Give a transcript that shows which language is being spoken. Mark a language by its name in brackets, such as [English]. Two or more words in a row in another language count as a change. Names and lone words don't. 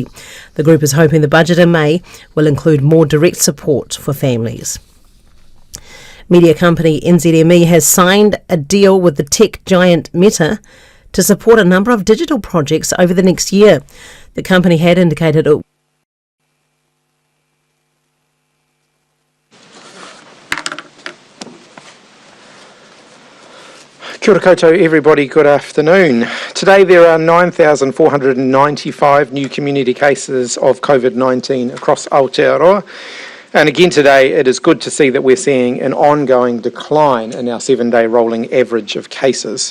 [English] The group is hoping the budget in May will include more direct support for families. Media company NZME has signed a deal with the tech giant Meta to support a number of digital projects over the next year. The company had indicated it [Māori] Kia ora koutou [English] everybody, good afternoon. Today there are 9,495 new community cases of COVID-19 across Aotearoa. And again today, it is good to see that we're seeing an ongoing decline in our 7-day rolling average of cases.